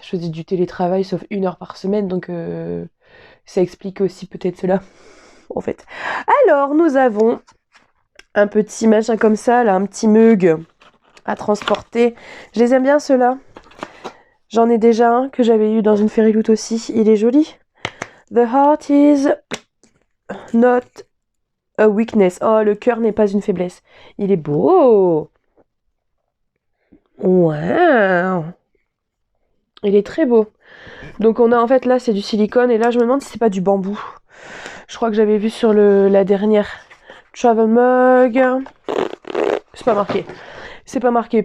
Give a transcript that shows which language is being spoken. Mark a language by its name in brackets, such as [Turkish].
[French] Je faisais du télétravail sauf 1 heure par semaine, donc ça explique aussi peut-être cela. En fait. Alors, nous avons un petit machin comme ça, là, un petit mug à transporter. Je les aime bien, ceux-là. J'en ai déjà un que j'avais eu dans une Fairyloot aussi. Il est joli. [English] The heart is not a weakness. [French] Oh, le cœur n'est pas une faiblesse. Il est beau. Wow. Il est très beau. Donc, on a en fait, là, c'est du silicone. Et là, je me demande si c'est pas du bambou. Je crois que j'avais vu sur la dernière Travel Mug. C'est pas marqué. C'est pas marqué.